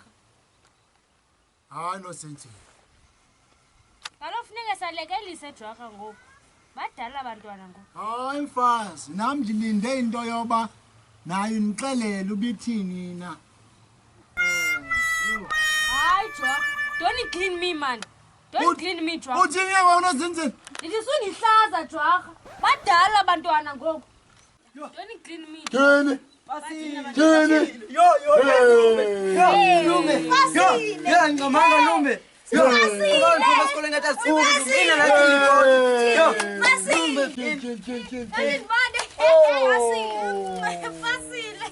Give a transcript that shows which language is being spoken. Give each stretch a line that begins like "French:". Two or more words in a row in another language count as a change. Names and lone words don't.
Xhosa: Hayi nosenzi. Kaloku funeka salekelise Jwarha ngoku. Badala abantwana ngoku. Hayi mfazi, nam ndilinde into yoba nayo nixelele ubithini na. Hayi Jwarha,
English: don't clean me man. Don't clean me Jwarha.
Xhosa: Uthini wena nosenzi? Ndisundihlaza Jwarha. Badala abantwana ngoku.
English: Don't clean me.
Xhosa: Thini? Thini?
Zulu: Yo, Lume. Yo, ngicamanga Lume. Yo, abantu basikole ngathi asifuki, mina nathi ngikho. Yo, Fasile.